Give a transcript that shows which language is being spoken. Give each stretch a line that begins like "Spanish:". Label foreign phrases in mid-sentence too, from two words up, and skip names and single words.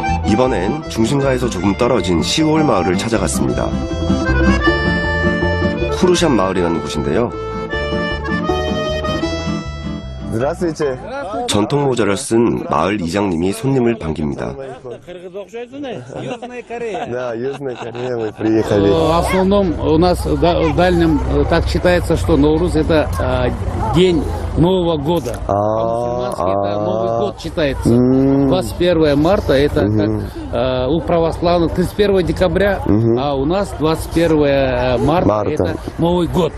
Korean: 이번엔 중심가에서 조금 떨어진 시골 마을을 찾아갔습니다. 쿠르샨 마을이라는 곳인데요. 전통 모자를 쓴 마을 이장님이 손님을 반깁니다.
Russian: В основном у нас в дальнем так считается, что Наурuz это день Нового года. По-мусульмански это Новый год считается. 21 марта это как у православных 31 декабря, а у нас 21 марта это Новый год.